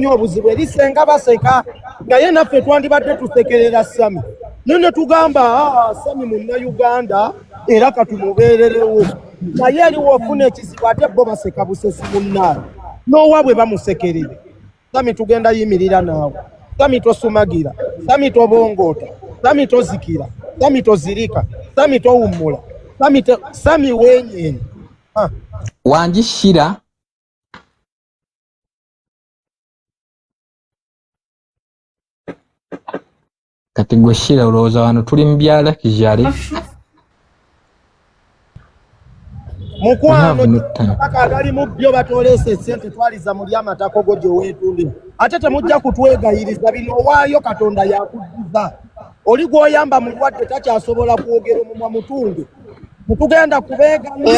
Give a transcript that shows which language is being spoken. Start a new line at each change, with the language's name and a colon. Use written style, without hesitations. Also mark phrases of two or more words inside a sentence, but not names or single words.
Ganda: obuzibu eri senga baseka naye naffe twandibadde tusekerera Sami none tugamba Sami munnayuganda era katumubeererewo naye eriwo ofuna ekizibu ate bo baseka busesi munnaala n'owa bwe bamusekerere Sami tugenda yimirira naawe Sami tosumagira Sami tobongoota Sami tozikira Sami tozirika Sami towummula Sami wenyenye Wanjishira kati gwe Shira olowooza wano tuli mu byala kijale mukwano paka agali mu byo batoleese sente twaliza muli amatako go gye weetundira ate temujja kutwegayiriza bino waayo Katonda yakuddiza oli gw'oyamba mulwadde takyasobola kwogera omumwa mutunge mutugenda kubeega